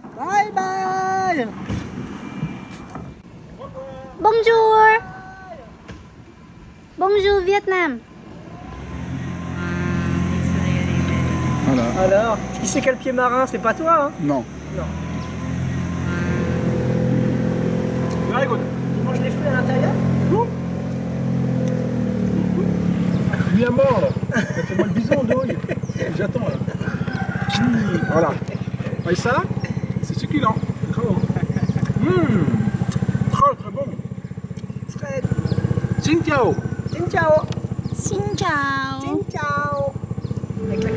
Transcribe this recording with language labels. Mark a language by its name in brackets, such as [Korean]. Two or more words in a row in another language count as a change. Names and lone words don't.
[English] Bye bye. [French] Bonjour. Bonjour Vietnam. Voilà. Alors, qui c'est quel pied marin? C'est pas toi, hein? Non. Non. [English] Very good. [French] Tu manges les fruits à l'intérieur? Lui à mort là. Fais-moi le bison de douille. J'attends là. Voilà. Et ça, c'est succulent. Très bon. Très très bon. Très. [Vietnamese] Xin ciao. Xin ciao. Xin chào. Xin ciao. [French] Avec l'accent.